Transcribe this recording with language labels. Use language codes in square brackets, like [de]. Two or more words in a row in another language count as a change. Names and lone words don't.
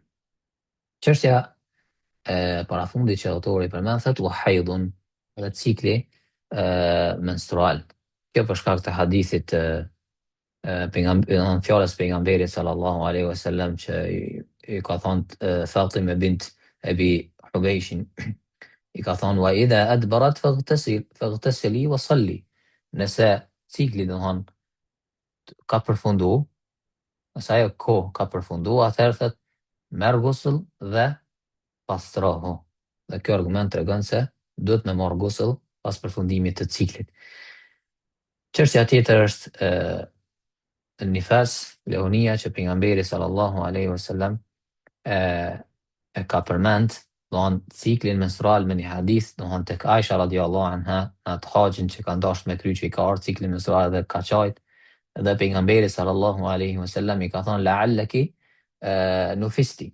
[sq] Çështja parafundit që autori përmend thotë [ar] والحيض, [sq] dhe cikli menstrual. Kjo për shkak të hadithit fjalës pejgamberit [ar] صلى الله عليه وسلم [sq] që i ka thonë Fatima bint Abi Hubayshin, i ka thonë [ar] وإذا أدبرت فاغتسلي وصلي. [sq] Nëse cikli domthon ka përfundu, nëse ajo kohë ka përfundu, atëherë thot merr gusull dhe pastrohu. Dhe kjo argument tregon se duhet me marr gusull pas përfundimit të ciklit. Çështja tjetër është nifas, lehunia, që pejgamberi [ar] صلى الله عليه وسلم [sq] e ka përmend, ciklin menstrual me një hadith, tek Aisha [ar] رضي الله عنها, [sq] atë haxhin që ka dashur me kry, që i ka ardhur cikli menstrual dhe ka qajt, dhe pejgamberi [ar] صلى الله عليه وسلم [sq] i ka thonë [ar] لعلك نفست.